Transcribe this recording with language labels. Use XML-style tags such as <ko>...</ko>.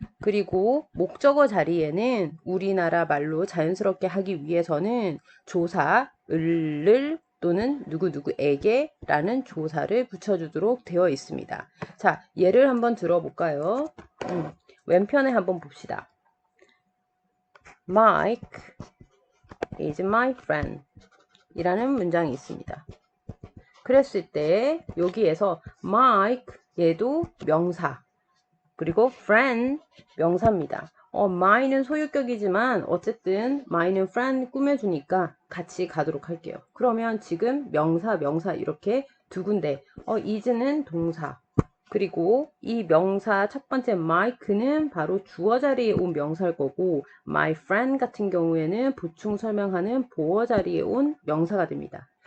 <ko>그리고 목적어 자리에는 우리나라 말로 자연스럽게 하기 위해서는 조사, 을 또는 누구누구에게 라는 조사를 붙여주도록 되어 있습니다. 자, 예를 한번 들어볼까요? 왼편에 한번 봅시다.</ko> <en>Mike is my friend</en> <ko>이라는 문장이 있습니다. 그랬을 때 여기에서 Mike 얘도 명사 그리고 friend 명사입니다. my는 소유격이지만 어쨌든 my는 friend 꾸며주니까 같이 가도록 할게요. 그러면 지금 명사 이렇게 두 군데 is는 동사 그리고 이 명사 첫 번째 Mike는 바로 주어 자리에 온 명사일 거고 my friend 같은 경우에는 보충 설명하는 보어 자리에 온 명사가 됩니다.</ko>